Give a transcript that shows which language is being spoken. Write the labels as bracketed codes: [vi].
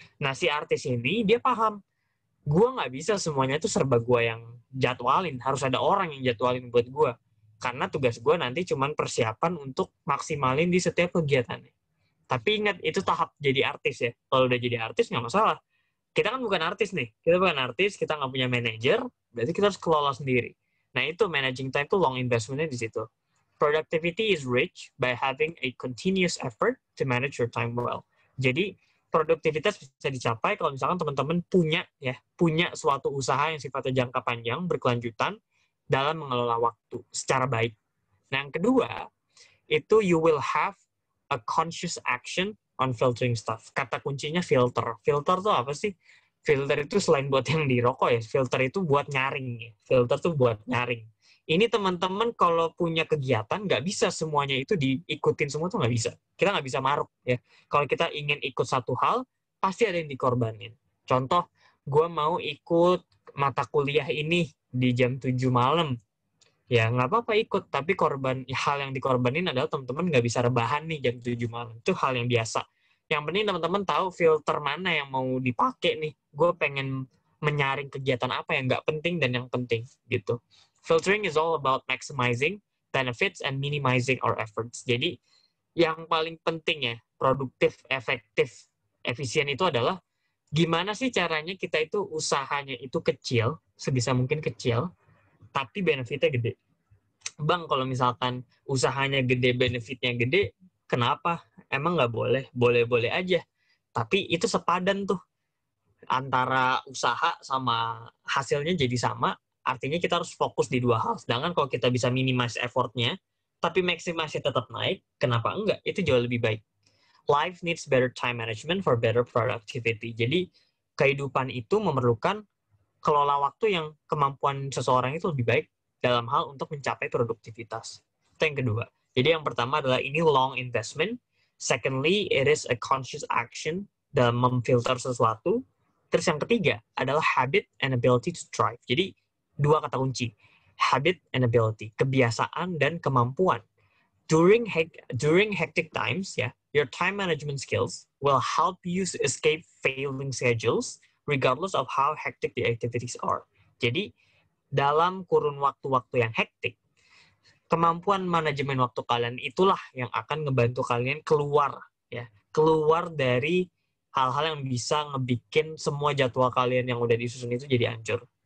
[id] Nah, si artis ini, dia paham, gue nggak bisa semuanya itu serba gue yang jadwalin, harus ada orang yang jadwalin buat gue. Karena tugas gue nanti cuma persiapan untuk maksimalin di setiap kegiatannya. Tapi ingat, itu tahap jadi artis ya. Kalau udah jadi artis, nggak masalah. Kita kan bukan artis nih. Kita bukan artis, kita nggak punya manajer, berarti kita harus kelola sendiri. Nah, itu managing time itu long investment-nya di situ. [en] Productivity is rich by having a continuous effort to manage your time well. [id] Jadi, produktivitas bisa dicapai kalau misalkan teman-teman punya suatu usaha yang sifatnya jangka panjang, berkelanjutan, dalam mengelola waktu secara baik. Nah, yang kedua, itu [en] you will have a conscious action on filtering stuff. [id] Kata kuncinya filter. Filter tuh apa sih? Filter itu selain buat yang di rokok ya, filter itu buat nyaring. Filter tuh buat nyaring. Ini teman-teman kalau punya kegiatan, nggak bisa semuanya itu diikutin semua tuh nggak bisa. Kita nggak bisa maruk ya. Kalau kita ingin ikut satu hal, pasti ada yang dikorbanin. Contoh, gue mau ikut mata kuliah ini di jam 7 malam. Ya nggak apa-apa ikut, tapi hal yang dikorbanin adalah teman-teman nggak bisa rebahan nih jam 7 malam. Itu hal yang biasa. Yang penting teman-teman tahu filter mana yang mau dipakai nih. Gue pengen menyaring kegiatan apa yang nggak penting dan yang penting gitu. [en] Filtering is all about maximizing benefits and minimizing our efforts. [id] Jadi yang paling penting ya, produktif, efektif, efisien itu adalah gimana sih caranya kita itu usahanya itu kecil, sebisa mungkin kecil, tapi benefitnya gede. Bang, kalau misalkan usahanya gede, benefitnya gede, kenapa? Emang nggak boleh? Boleh-boleh aja. Tapi itu sepadan tuh. Antara usaha sama hasilnya jadi sama, artinya kita harus fokus di dua hal. Sedangkan kalau kita bisa minimize effortnya, tapi maksimasi tetap naik, kenapa enggak? Itu jauh lebih baik. [en] Life needs better time management for better productivity. [id] Jadi, kehidupan itu memerlukan kelola waktu yang kemampuan seseorang itu lebih baik dalam hal untuk mencapai produktivitas. Itu yang kedua. Jadi yang pertama adalah ini long investment. [en] Secondly, it is a conscious action [id] dalam memfilter sesuatu. Terus yang ketiga adalah [en] habit and ability to strive. [id] Jadi dua kata kunci. [en] Habit and ability. [id] Kebiasaan dan kemampuan. [en] During hectic times, ya, Your time management skills will help you escape failing schedules regardless of how hectic the activities are. [id] Jadi, dalam kurun waktu-waktu yang hektik, kemampuan manajemen waktu kalian itulah yang akan ngebantu kalian keluar dari hal-hal yang bisa ngebikin semua jadwal kalian yang udah disusun itu jadi hancur.